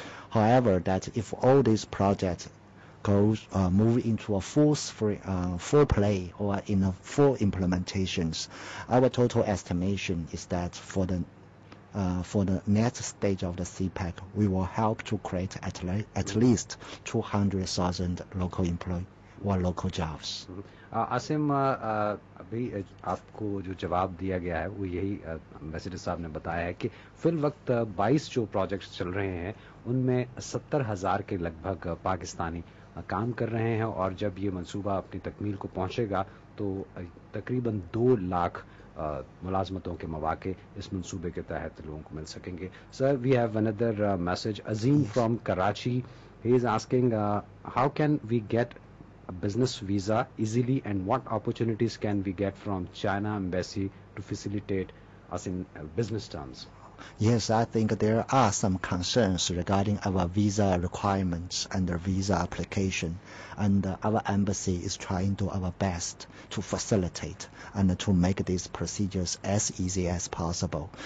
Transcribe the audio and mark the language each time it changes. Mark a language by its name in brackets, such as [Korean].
[English] However, that if all these projects move into a full play or in a full implementations, our total estimation is that for the next stage of the CPAC, we will help to create at least 200,000 local employees or local jobs. [Hindi] Asim, अभी आपको जो जवाब दिया गया है वो यही ambassador साहब ने बताया है कि फिल वक्त 22 जो प्रोजेक्ट्स चल रहे हैं उनमें 70,000 के लगभग पाकिस्तानी काम कर रहे हैं, और जब ये मंसूबा अपनी तकमील को पहुंचेगा तो तकरीबन 2 लाख मुलाजमतों के मौके इस मंसूबे के तहत लोगों को मिल सकेंगे। [English] Sir, we have another message, Azeem from Karachi. He is asking how can we get a business visa easily, and what opportunities can we get from China embassy to facilitate us in business terms? Yes, I think there are some concerns regarding our visa requirements and the visa application, and our embassy is trying to our best to facilitate and to make these procedures as easy as possible.